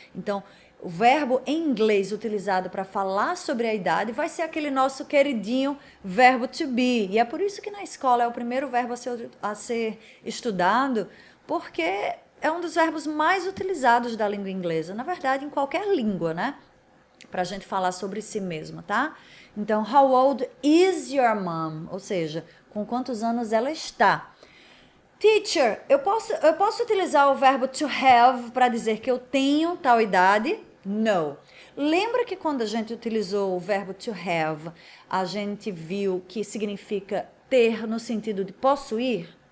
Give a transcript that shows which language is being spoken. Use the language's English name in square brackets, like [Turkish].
[Portuguese] Então, o verbo em inglês utilizado para falar sobre a idade vai ser aquele nosso queridinho verbo to be. E é por isso que na escola é o primeiro verbo a ser estudado, porque é um dos verbos mais utilizados da língua inglesa. Na verdade, em qualquer língua, né? Para a gente falar sobre si mesmo, tá? [English] Então, how old is your mom? [Portuguese] Ou seja, com quantos anos ela está? Teacher, eu posso utilizar o verbo to have para dizer que eu tenho tal idade? No. Lembra que quando a gente utilizou o verbo to have, a gente viu que significa ter no sentido de possuir?